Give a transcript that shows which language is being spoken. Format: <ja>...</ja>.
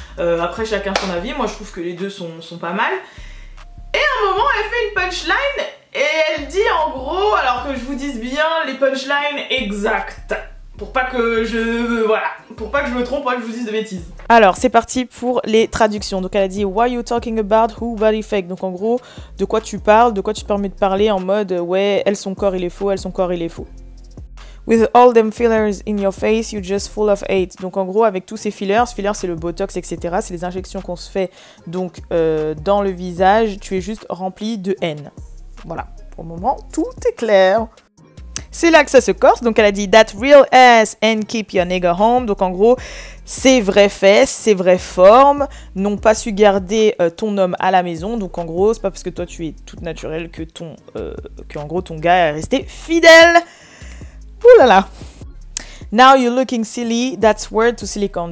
<fr>Après, chacun son avis. Moi, je trouve que les deux sont pas mal. Et à un moment, elle fait une punchline et elle dit en gros, alors que je vous dise bien les punchlines exactes. Pour pas que je me trompe, pour pas que je vous dise de bêtises. Alors c'est parti pour les traductions. Donc elle a dit</fr> <en>Why you talking about who body fake.</en> <fr>Donc en gros de quoi tu parles, de quoi tu te permets de parler en mode ouais elle son corps il est faux, elle son corps il est faux.</fr> <en>With all them fillers in your face, you just full of hate.</en> <fr>Donc en gros avec tous ces fillers c'est le botox etc. C'est les injections qu'on se fait donc dans le visage, tu es juste rempli de haine. Voilà, pour le moment tout est clair. C'est là que ça se corse, donc elle a dit</fr> <en>that real ass and keep your nigga home.</en> <fr>Donc en gros, ses vraies fesses, ses vraies formes, n'ont pas su garder ton homme à la maison. Donc en gros, c'est pas parce que toi tu es toute naturelle que en gros ton gars est resté fidèle. Ouh là là.</fr> <en>Now you're looking silly, that's word to silicone.</en>